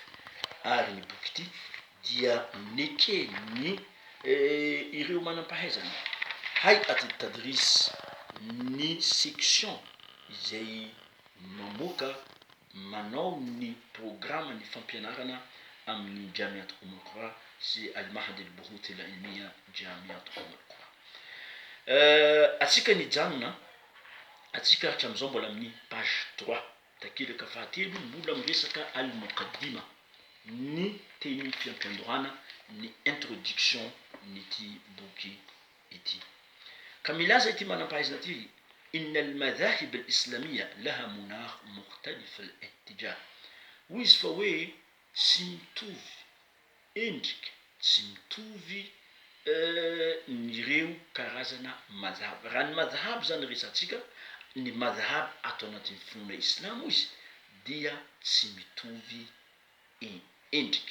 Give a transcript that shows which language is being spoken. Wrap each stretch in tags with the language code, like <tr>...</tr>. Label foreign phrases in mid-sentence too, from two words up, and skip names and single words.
<mg>Ary ny boky ity dia nekeny ireo manam-pahaizana</mg> <ar>هيئة تدريس</ar> <mg>ny section izay mamoaka manao ny programme ny fampianarana amin'ny Jamiat Ummul Qura sy al-Mahad al-Buhut al-Ilmiya Jamiat Ummul Qura. Atsika nijanona atsika hatramizao mbola amin'ny page 3 takilaka fahatelo mbola miresaka al-Muqaddima, ny teny fiampiandohana, ny introduction n'ity boky ity. Ka milaza ity manam-pahaizana ity:</mg> <ar>إن المذاهب الإسلامية لها منار مختلف الاتجاه.</ar> <mg>Hoy izy fa hoe tsy mitovy endrika, tsy mitovy nireo karazana madhab. Raha ny madhab zany resantsika, ny madhab ato anatin'ny finoana islam izy dia tsy mitovy endrika.</mg>